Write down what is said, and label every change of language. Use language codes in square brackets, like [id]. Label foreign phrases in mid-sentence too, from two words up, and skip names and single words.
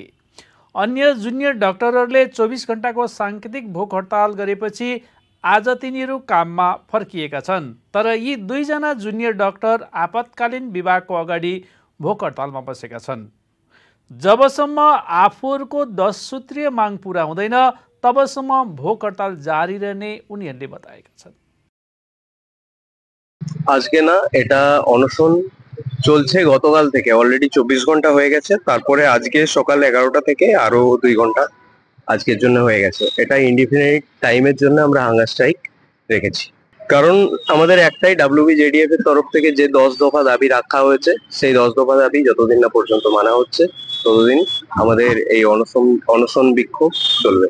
[ne] अन्य जुनियर डाक्टरहरूले 24 घण्टाको सांकेतिक भोक हडताल गरेपछि आज तिनीहरू काममा फर्किएका छन्। तर यी दुईजना जुनियर डाक्टर आपतकालीन विभागको अगाडि भोक हडतालमा बसेका छन्। जबसम्म आफूहरूको 10 सूत्रीय माग पूरा हुँदैन तबसम्म भोक हडताल जारी रहने उनीहरूले बताएका छन्। [bn] আজকে না এটা অনশন চলছে গতকাল থেকে, অলরেডি 24 ঘন্টা হয়ে গেছে। তারপরে আজকে সকাল 11টা থেকে আরো 2 ঘন্টা আজকের জন্য হয়ে গেছে। এটা [en] indefinite time-er [bn] জন্য আমরা [en] hunger strike [bn] রেখেছি। কারণ আমাদের একটাই WBJDF এর তরফ থেকে যে 10 দফা দাবি রাখা হয়েছে, সেই 10 দফা দাবি যতদিন না পর্যন্ত মানা হচ্ছে ততদিন আমাদের এই অনশন বিক্ষোভ চলবে।